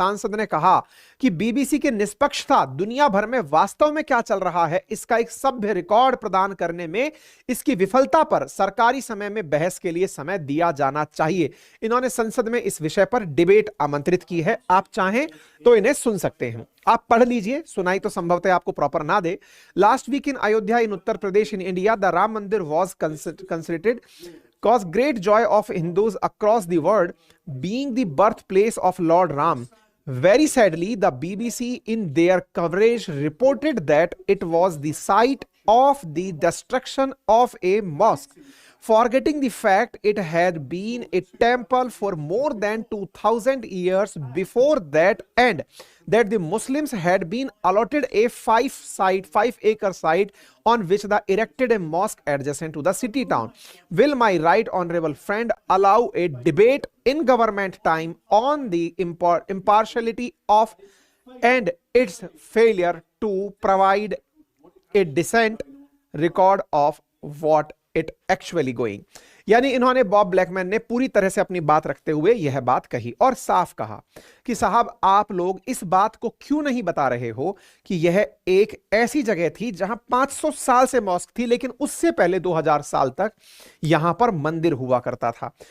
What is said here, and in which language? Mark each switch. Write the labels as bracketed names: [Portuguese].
[Hindi] सांसद ने कहा कि बीबीसी की निष्पक्षता दुनिया भर में वास्तव में क्या चल रहा है इसका एक सभ्य रिकॉर्ड प्रदान करने में इसकी विफलता पर सरकारी समय में बहस के लिए समय दिया जाना चाहिए। इन्होंने संसद में इस विषय पर डिबेट आमंत्रित की है, आप चाहें तो इन्हें सुन सकते हैं। आप पढ़ लीजिए, सुनाई तो संभवतः आपको प्रॉपर ना दे। [English] Last week in Ayodhya in Uttar Pradesh in India the Ram Mandir was considered cause great joy of Hindus across the world being the birthplace of Lord Ram. Very sadly, the BBC in their coverage reported that it was the site of the destruction of a mosque, forgetting the fact it had been a temple for more than 2000 years before that, and that the Muslims had been allotted a 5-acre site on which they erected a mosque adjacent to the city town. Will my right honorable friend allow a debate in government time on the impartiality of and its failure to provide a decent record of what it actually going? [Hindi] यानी इन्होंने Bob Blackman ने पूरी तरह से अपनी बात रखते हुए यह बात कही और साफ कहा कि साहब आप लोग इस बात को क्यों नहीं बता रहे हो कि यह एक ऐसी जगह थी जहां 500 साल से मॉस्क थी, लेकिन उससे पहले 2000 साल तक यहां पर मंदिर हुआ करता था।